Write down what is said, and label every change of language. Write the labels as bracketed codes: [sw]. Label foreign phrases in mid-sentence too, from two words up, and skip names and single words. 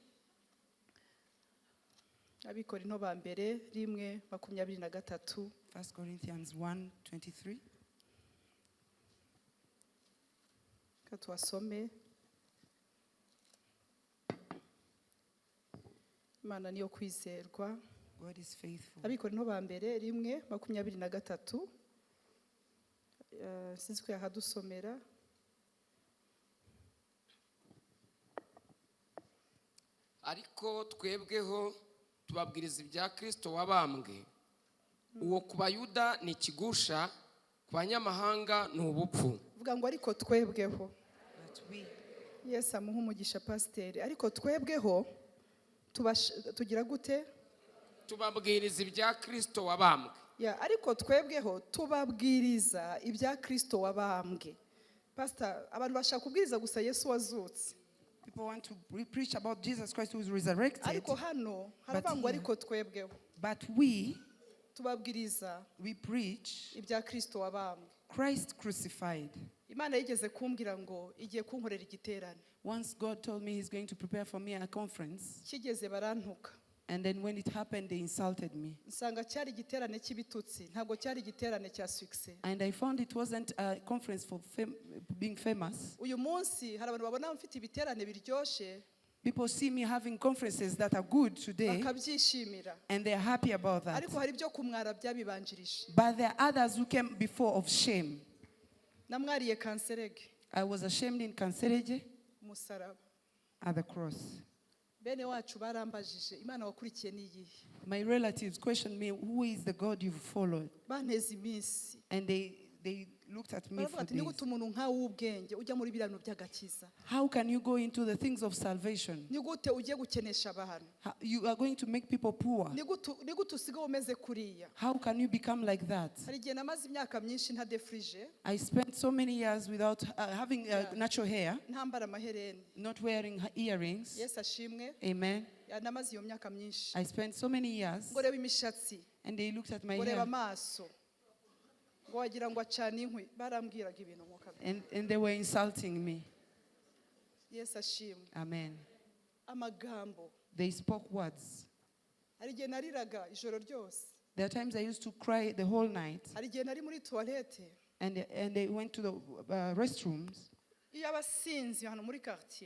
[rw] Abikorinto ba mbere 1:23. [en] 1 Corinthians 1:23. [rw] Katwasome. Imana niyo kwizerwa. [en] God is faithful. [rw] Abikorinto ba mbere 1:23. Sinzi ko yahadusomera. Ariko twebweho tubabwiriza ibya Kristo wabambwe. Uwo ku Bayuda ni ikigusha, ku banyamahanga ni ubupfu. Vuga ngo ariko twebweho. Yes, amuha umugisha pasiteri. Ariko twebweho tugira gute? Tubabwiriza ibya Kristo wabambwe. Ariko twebweho tubabwiriza ibya Kristo wabambwe. Pastor, abantu bashaka kubwiriza gusa Yesu wazutse. [en] People want to preach about Jesus Christ who is resurrected. [rw] Ariko hano harabangwa ariko twebweho. [en] But we [rw] preach ibya Kristo wabambwe. [en] Christ crucified. [rw] Imana yigeze kumbwira ngo igiye kunkorera igiterane. [en] Once God told me he's going to prepare for me a conference. [rw] Kigeze barantuka. [en] And then when it happened, they insulted me. [rw] nsanga cyari igiterane cy'ibitutsi ntabwo cyari igiterane cya success. [en] And I found it wasn't a conference for being famous. [rw] uyu munsi hari abantu babona mfite ibiterane biryoshye [en] People see me having conferences that are good today, [rw] bakabyishimira, [en] and they're happy about that. [rw] ariko hari ibyo kumwara byabibanjirije. [en] But there are others who came before of shame. [rw] namwariye kanserege [en] I was ashamed in Kansereje [rw] umusaraba. [en] at the cross. [rw] bene wacu barambajije imana wakurikiye niyihe, [en] My relatives questioned me, who is the God you've followed? [rw] banteze iminsi [en] And they looked at me [rw] baravuga [en] for [rw] ati ni [en] this. [rw] gute umuntu nkawe w'ubwenge ujya muri birano by'agakiza, [en] How can you go into the things of salvation? [rw] ni gute ugiye gukenesha abantu, [en] You are going to make people poor. [rw] ni gute usigaye umeze kuriya. [en] How can you become like that? [rw] hari igihe namaze imyaka myinshi ntadefurije, [en] I spent so many years without having natural hair, [rw] ntambara amahereni. [en] not wearing earrings. [rw] yesu ashimwe. Amen. namaze iyo myaka myinshi, [en] I spent so many years, [rw] ngo reba imishatsi, [en] and they looked at my [rw] ngo reba [en] hair, [rw] amaso, ngo wagira ngo acane inkwi, barambwiraga ibintu mu kabiri. [en] and they were insulting me. [rw] yesu ashimwe. Amen. amagambo, [en] They spoke words. [rw] hari igihe nariraga ijoro ryose, [en] There are times I used to cry the whole night, [rw] hari igihe nari muri tuwarete, [en] and they went to the restrooms [rw] iyo abasinzi hano muri quartier